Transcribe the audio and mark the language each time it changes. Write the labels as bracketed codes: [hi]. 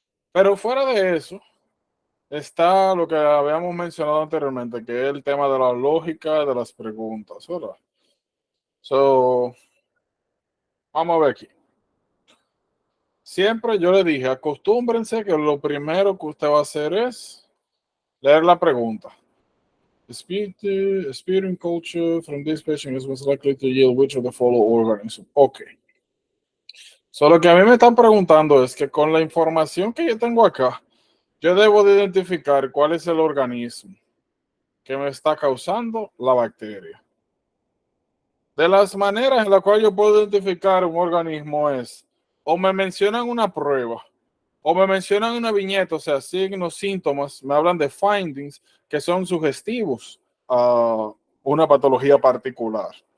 [es] Pero fuera de eso, está lo que habíamos mencionado anteriormente, que es el tema de la lógica de las preguntas, ¿verdad? So, vamos a ver aquí. Siempre yo le dije, acostúmbrense que lo primero que usted va a hacer es leer la pregunta. [en] Speaking culture from this patient is most likely to yield which of the following organisms. Ok. [es] Solo que a mí me están preguntando es que con la información que yo tengo acá, yo debo de identificar cuál es el organismo que me está causando la bacteria. De las maneras en las cuales yo puedo identificar un organismo es, o me mencionan una prueba, o me mencionan una viñeta, o sea, signos, síntomas, me hablan de findings que son sugestivos a una patología particular.